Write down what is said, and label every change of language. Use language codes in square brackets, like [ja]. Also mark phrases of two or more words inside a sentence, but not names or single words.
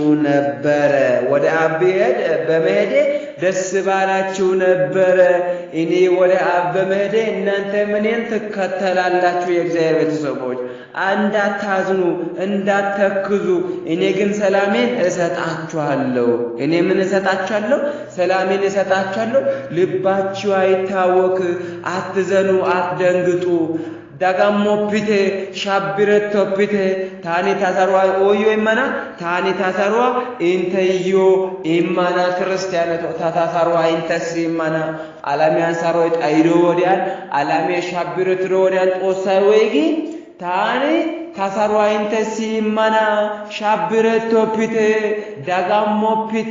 [am] ነበር ወደ አብ በመሄድ ደስ ባላችሁ ነበር እኔ ወደ አብ በመሄድ እናንተ ምንን ተከተላላችሁ የእግዚአብሔር ቤተሰቦች እንዳታዝኑ እንዳትተክዙ እኔ ግን ሰላሜን እሰጣችኋለሁ እኔ ምን እሰጣችኋለሁ ሰላሜን እሰጣችኋለሁ ልባችሁ አይታወክ አትዘኑ አትደንግጡ [wal] ዳጋሞፒቴ ሻብረቶፒቴ ታኒ ታሰሯ ኦዮ ይመና ታኒ ታሰሯ እንተዮ ይመና ክርስቲያነቶ ታታሰሯ እንተስ ይመና አላሚያን ሰሮይ ጣይዶ ወዲያን አላሚ ሻብረትሮ ወዲያን ጦሳይ ወይጊ ታኒ ታሰሯ እንተስ ይመና ሻብረቶፒቴ ዳጋሞፒቴ